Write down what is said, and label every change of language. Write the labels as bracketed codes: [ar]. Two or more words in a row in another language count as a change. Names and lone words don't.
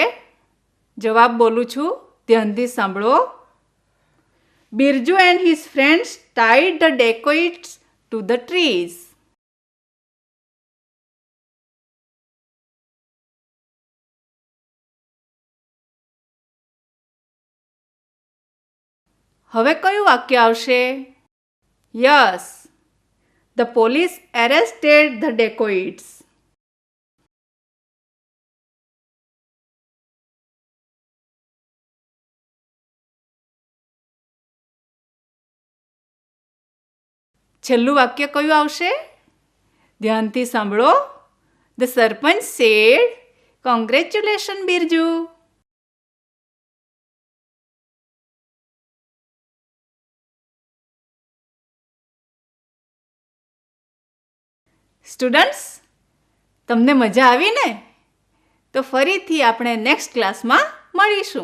[gu] જવાબ બોલું છું, ધ્યાનથી સાંભળો. [en] Birju and his friends tied the dacoits to the trees. [gu] હવે કયું વાક્ય આવશે? [en] Yes, the police arrested the dacoits. [gu] છેલ્લું વાક્ય કયું આવશે? ધ્યાનથી સાંભળો. [en] The sarpanch said, congratulations, Birju. [gu] સ્ટુડન્ટ્સ, તમને મજા આવી ને? તો ફરીથી આપણે [en] next class [gu] મળીશું.